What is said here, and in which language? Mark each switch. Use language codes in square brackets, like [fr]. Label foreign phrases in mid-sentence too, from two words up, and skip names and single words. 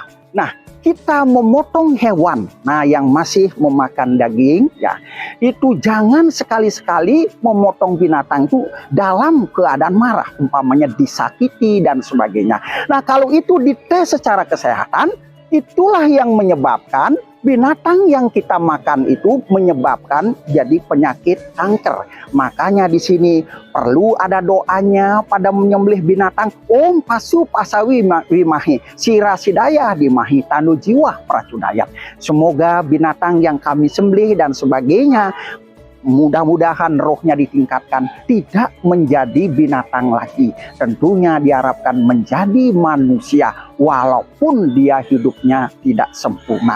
[id] Nah, kita memotong hewan, nah yang masih memakan daging, ya itu jangan sekali-sekali memotong binatang itu dalam keadaan marah, umpamanya disakiti dan sebagainya. Nah, kalau itu dites secara kesehatan, itulah yang menyebabkan binatang yang kita makan itu menyebabkan jadi penyakit kanker. Makanya di sini perlu ada doanya pada menyembelih binatang. [sa] Om pasu pasawi wimahi sira sidaya dimahi tanu jiwa pracudayat. [id] Semoga binatang yang kami sembelih dan sebagainya, mudah-mudahan rohnya ditingkatkan, tidak menjadi binatang lagi. Tentunya diharapkan menjadi manusia walaupun dia hidupnya tidak sempurna.